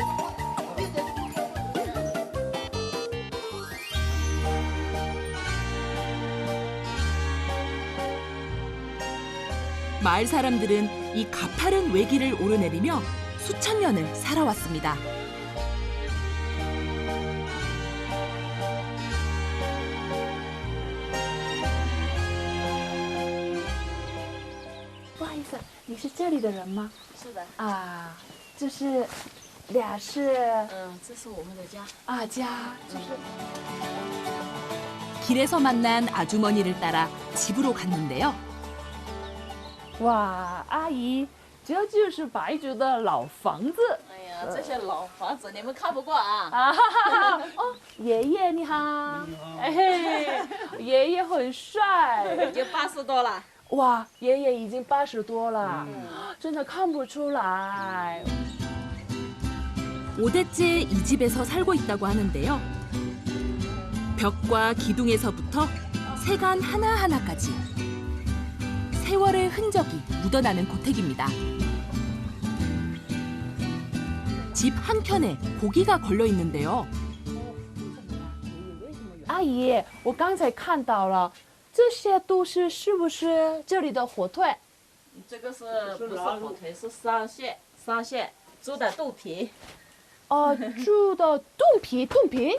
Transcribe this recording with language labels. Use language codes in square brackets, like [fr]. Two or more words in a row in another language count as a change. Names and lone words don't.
[ko] 마을 사람들은 이 가파른 외길을 오르내리며 수천 년을 살아왔습니다. [zh] 你是这里的人吗？是的。啊，就是俩是。这是我们的家。啊，家就是。 [ko] 길에서 만난 아주머니를 따라 집으로 갔는데요. [zh] 哇，阿姨，这就是白族的老房子。哎呀，这些老房子你们看不过啊。啊哈哈哈！哦，爷爷你好，哎嘿，爷爷很帅，已经80多了。哇，爷爷已经80多了，真的看不出来。 [ko] 5대째 이 집에서 살고 있다고 하는데요. 벽과 기둥에서부터 세간 하나하나까지 세월의 흔적이 묻어나는 고택입니다. 집 한켠에 고기가 걸려 있는데요. [zh] 阿姨，我刚才看到了，这些都是不是这里的火腿？这个是不是火腿？是桑蟹，猪的肚皮。哦，猪的肚皮，肚皮。